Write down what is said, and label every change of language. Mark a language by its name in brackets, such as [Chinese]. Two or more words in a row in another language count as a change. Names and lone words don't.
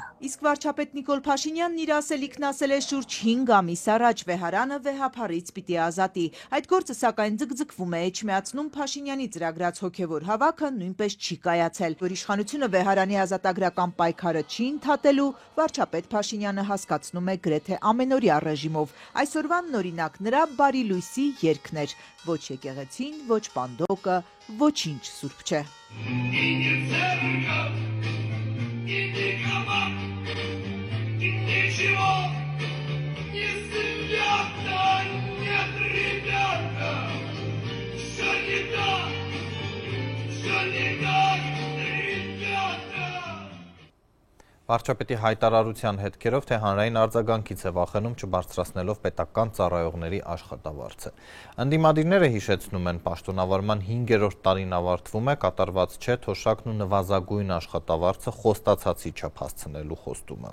[Armenian] Իսկ վարչապետ Նիկոլ Փաշինյանն իր ասելիքն ասել է շուրջ 5 ամիս առաջ վեհարանը վեհափարից պիտի ազատի։ Այդ գործը սակայն ձգձգվում է, էջմիածնում Փաշինյանի ծրագրած հոգևոր հավաքը նույնպես չի կայացել։ Որ իշխանությունը վեհարանի ազատագրական պայքարը չի ընդհատելու, վարչապետ Փաշինյանը հասկացնում է գրեթե ամենօրյա ռեժիմով։ Այսօրվան նորինակ նրա բարի լույսի երգն էր։ Ոչ եկեղեցին, ոչ պանդոկը, ոչինչ սուրբ չէ։ [Russian] Ничего не ребята, нет, ребята, все не так, ребята. [Armenian] Վարչապետի հայտարարության հետքերով, թե հանրային արձագանքից է վախենում չբարձրացնելով պետական ծառայողների աշխատավարձը։ Ընդդիմադիրները հիշեցնում են, պաշտոնավարման 5-րդ տարին ավարտվում է, կատարված չէ թոշակն ու նվազագույն աշխատավարձը խոստացածի չափ հասցնելու խոստումը։